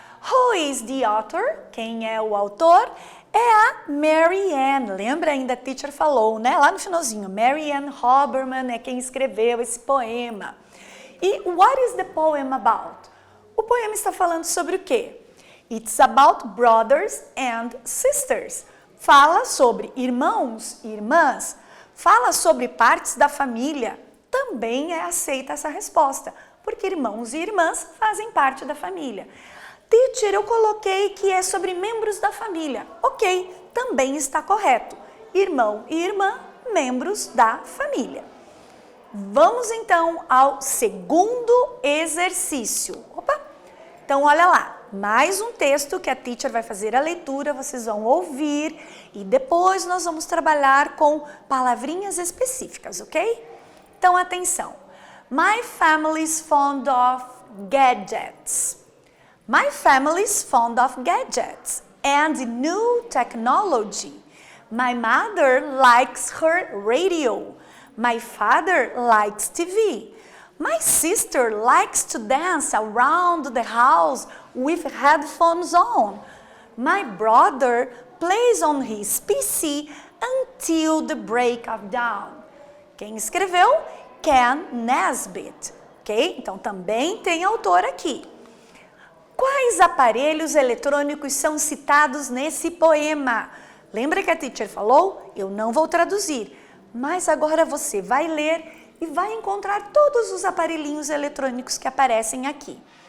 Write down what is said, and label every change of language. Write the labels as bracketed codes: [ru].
[en] Who is the author? [pt] Quem é o autor? É a Mary Ann. Lembra ainda a teacher falou, né? Lá no finalzinho, Mary Ann Hoberman é quem escreveu esse poema. E [en] what is the poem about? [pt] O poema está falando sobre o quê? [en] It's about brothers and sisters. [pt] Fala sobre irmãos e irmãs. Fala sobre partes da família. Também é aceita essa resposta, porque irmãos e irmãs fazem parte da família. Teacher, eu coloquei que é sobre membros da família. Ok, também está correto. Irmão e irmã, membros da família. Vamos então ao segundo exercício. Opa! Então olha lá, mais um texto que a teacher vai fazer a leitura, vocês vão ouvir e depois nós vamos trabalhar com palavrinhas específicas, ok? Então, atenção. [en] My family is fond of gadgets. My family is fond of gadgets and new technology. My mother likes her radio. My father likes TV. My sister likes to dance around the house with headphones on. My brother plays on his PC until the break of dawn. [pt] Quem escreveu? Ken Nesbitt, ok? Então também tem autor aqui. Quais aparelhos eletrônicos são citados nesse poema? Lembra que a teacher falou? Eu não vou traduzir, mas agora você vai ler e vai encontrar todos os aparelhinhos eletrônicos que aparecem aqui.